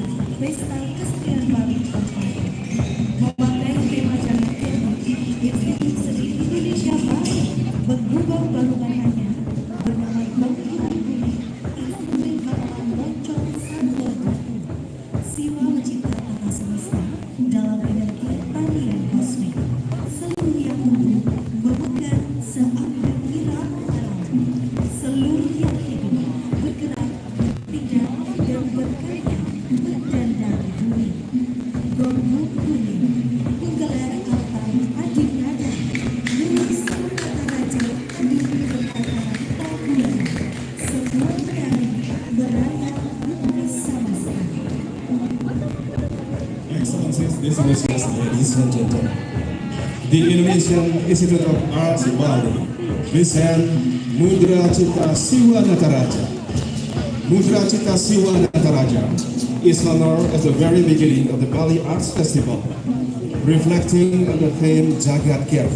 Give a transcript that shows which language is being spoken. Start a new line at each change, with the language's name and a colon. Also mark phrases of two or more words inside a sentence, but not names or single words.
Indonesian: Pesta Kesenian Bali memakai tema jagat teknik Institut Seni Indonesia Bali menggubah balungannya bernama Bangkitan Bumi instrumen gamelan loncong Santodo. Siwa mencipta tata semesta dalam energi tarian kosmik. Seluruh yang tumbuh memegang seampun irama alam. Seluruh yang hidup bergerak, tinggal dan berkarya berdandang di bumi. Gonggong kuning menggelar altar adi nada milik Siwa Nataraja demi berkata taburan. Semua menari merayap bumi samasta.
English: Excellencies, distinguished ladies and gentlemen, the Indonesian Institute of Arts Bali present Mudra Cita Siwa Nataraja. Mudra Cita Siwa Nataraja is honored at the very beginning of the Bali Arts Festival, reflecting on the theme Jagat Kirti.